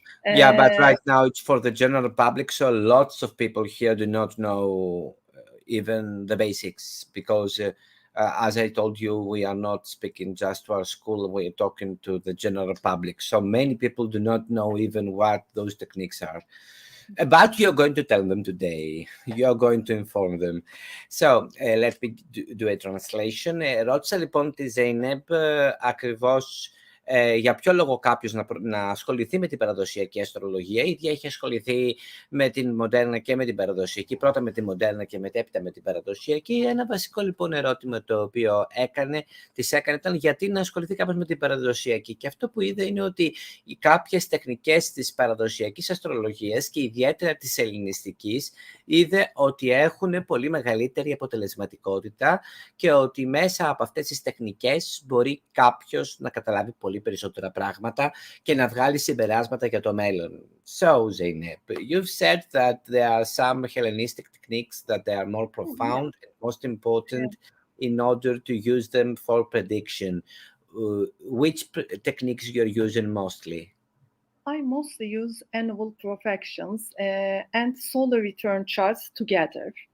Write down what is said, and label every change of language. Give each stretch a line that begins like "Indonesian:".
English: Yeah, but right now it's for the general public, so lots of people here do not know even the basics, because as I told you, we are not speaking just to our school, we're talking to the general public. So many people do not know even what those techniques are. But you're going to tell them today. You're going to inform them. So let me do a translation.
Greek: Ρώτησα λοιπόν τη Zeynep ακριβώς για ποιο λόγο κάποιος να ασχοληθεί με την παραδοσιακή αστρολογία. Η ίδια έχει ασχοληθεί με την μοντέρνα και με την παραδοσιακή, πρώτα με την μοντέρνα και μετέπειτα με την παραδοσιακή. Ένα βασικό λοιπόν ερώτημα το οποίο της έκανε ήταν γιατί να ασχοληθεί κάποιος με την παραδοσιακή. Και αυτό που είδε είναι ότι κάποιες τεχνικές της παραδοσιακής αστρολογίας και ιδιαίτερα της ελληνιστικής είδε ότι έχουν πολύ μεγαλύτερη αποτελεσματικότητα και ότι μέσα από αυτές τις τεχνικές μπορεί κάποιος να καταλάβει πολύ περισσότερα πράγματα και να βγάλει συμπεράσματα για το μέλλον.
English: So, Zeynep, you've said that there are some Hellenistic techniques that they are more profound and most important in order to use them for prediction. Which techniques you're using mostly? I mostly use annual profections and solar return charts together.